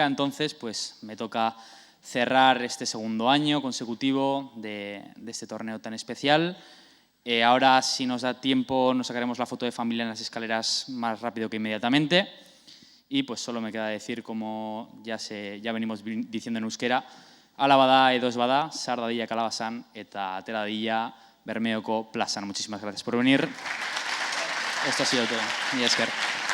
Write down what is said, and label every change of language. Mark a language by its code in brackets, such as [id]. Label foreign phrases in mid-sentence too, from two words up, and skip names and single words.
[es] Entonces, pues me toca cerrar este segundo año consecutivo de este torneo tan especial. Ahora, si nos da tiempo, nos sacaremos la foto de familia en las escaleras más rápido que inmediatamente. Y pues solo me queda decir, como ya venimos diciendo en euskera, [eu] ala bada edo ez bada, sar dadila kalabasan eta atera dadila Bermeoko plazan. [es] Muchísimas gracias por venir. Esto ha sido todo. [eu] Mila esker.